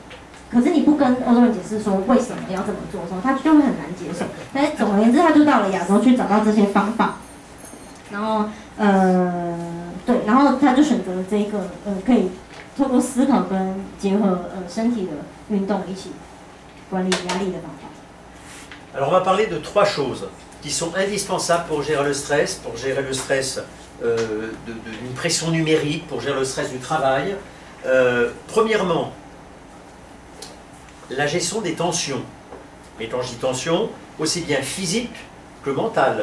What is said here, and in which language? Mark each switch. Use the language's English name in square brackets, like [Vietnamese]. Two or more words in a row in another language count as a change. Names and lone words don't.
[Chinese] 可是你不跟欧洲人解释说为什么要这么做的时候，他就会很难接受。但是总而言之，他就到了亚洲去找到这些方法，然后对，然后他就选择了这一个可以透过思考跟结合身体的运动一起管理压力的方法。 [French] Alors on va parler de 3 choses qui sont indispensables pour gérer le stress d'une pression numérique, pour gérer le stress du travail. Premièrement, la gestion des tensions. Et quand je dis tension, aussi bien physique que mentale.